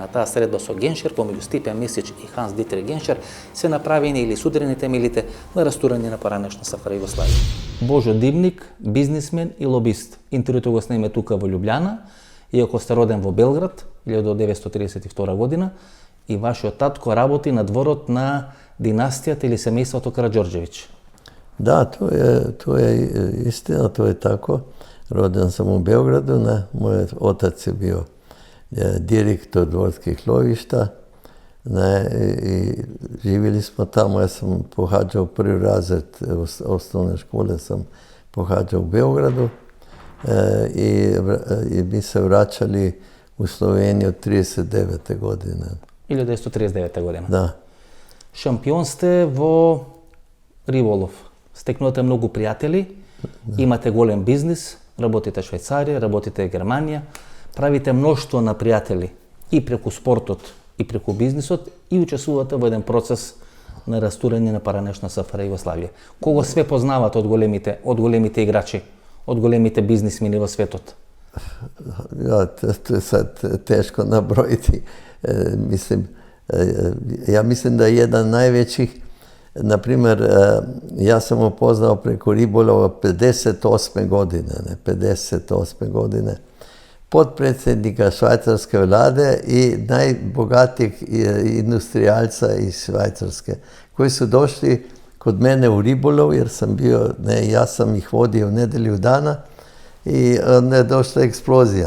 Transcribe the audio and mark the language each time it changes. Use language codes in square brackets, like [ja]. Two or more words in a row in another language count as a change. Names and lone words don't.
[mk] На таа средба со Геншер помеѓу Стипјан Мисич и Ханс Дитрих Геншер се направени или судрени темелите на растурање на поранешна СФР Југославија. Божо Димник, бизнисмен и лобист. Интервјуто го сниме тука во Љубљана, иако сте роден во Белград 1932 година, и вашиот татко работи на дворот на династијата или семејството Караџорџевиќ. [hr] Да, to je istina, to je tako. Roden sam u Beogradu, moj otac je bio direktor dvorskih lovišta, i živjeli smo tamo. Ja sam pohađao prvi razred osnovne škole, sam pohađao u Beogradu i mi se vraćali u Sloveniju 39. godine. [mk] 1939 година. Да. Шампион сте во риболов. Стекнувате многу пријатели, имате голем бизнис, работите Швајцарија, работите Германија, правите мноштво на пријатели и преку спортот и преку бизнисот и учествувате во еден процес на растурање на поранешна СФР Југославија. Кого све познавате од големите играчи, од големите бизнисмени во светот? [hr] Ja, to je sad teško nabrojiti. Ja mislim da je jedan najvećih, na primjer, ja sam upoznao preko ribolova 58. godine, potpredsjednika švajcarske vlade i najbogatijeg industrijalca iz Švajcarske, koji su došli kod mene u ribolov, jer sam bio, ja sam ih vodio nedelju dana, i onda je došla eksplozija.